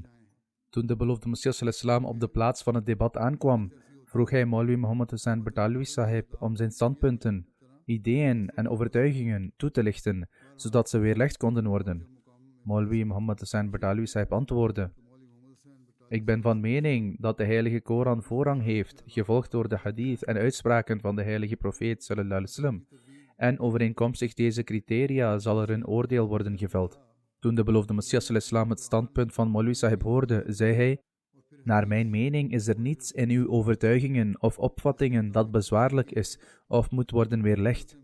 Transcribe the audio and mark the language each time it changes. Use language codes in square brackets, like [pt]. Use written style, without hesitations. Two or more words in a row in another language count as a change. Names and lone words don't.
[nl] Toen de beloofde Messias al-Islam op de plaats van het debat aankwam, vroeg hij Maulwi Muhammad Hussain Bartalwi Sahib om zijn standpunten, ideeën en overtuigingen toe te lichten, zodat ze weerlegd konden worden. Maulwi Muhammad Hussain Bartalwi Sahib antwoordde: ik ben van mening dat de heilige Koran voorrang heeft, gevolgd door de hadith en uitspraken van de heilige profeet [ar] صلى الله عليه وسلم. [nl] En overeenkomstig deze criteria zal er een oordeel worden geveld. Toen de beloofde Messias al-Islam het standpunt van Maulwi Sahib hoorde, zei hij: naar mijn mening is er niets in uw overtuigingen of opvattingen dat bezwaarlijk is of moet worden weerlegd.